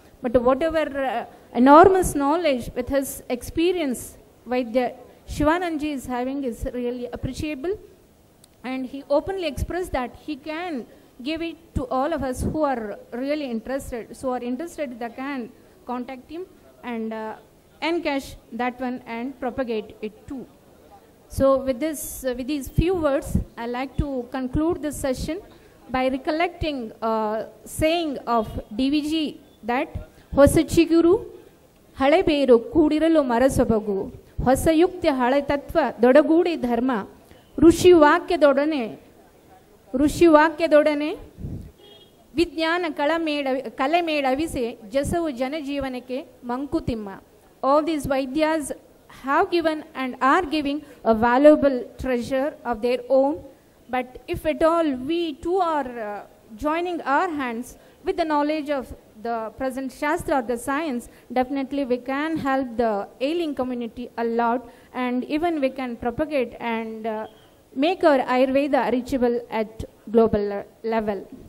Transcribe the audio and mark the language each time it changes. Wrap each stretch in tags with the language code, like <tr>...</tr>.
<en>But whatever enormous knowledge with his experience Vaidya Shivananji is having is really appreciable, and he openly expressed that he can give it to all of us who are really interested. So are interested, they can contact him and encash that one and propagate it too. So with these few words, I like to conclude this session by recollecting a saying of DVG that</en> <kn>ಹೊಸ ಚಿಗುರು ಹಳೆ ಬೇರು ಕೂಡಿರಲು ಮರಸೊಬಗು ಹೊಸ ಯುಕ್ತಿ ಹಳೆ ತತ್ವ ದೊಡಗೂಡಿ ಧರ್ಮ ಋಷಿವಾಕ್ಯದೊಡನೆ ವಿಜ್ಞಾನ ಕಲೆ ಮೇಳವಿಸೆ ಜಸವು ಜನಜೀವನಕ್ಕೆ Mankutimma.</kn> <en>All these Vaidyas have given and are giving a valuable treasure of their own, but if at all we too are joining our hands with the knowledge of the present Shastra or the science, definitely we can help the ailing community a lot, and even we can propagate and make our Ayurveda reachable at global level.</en>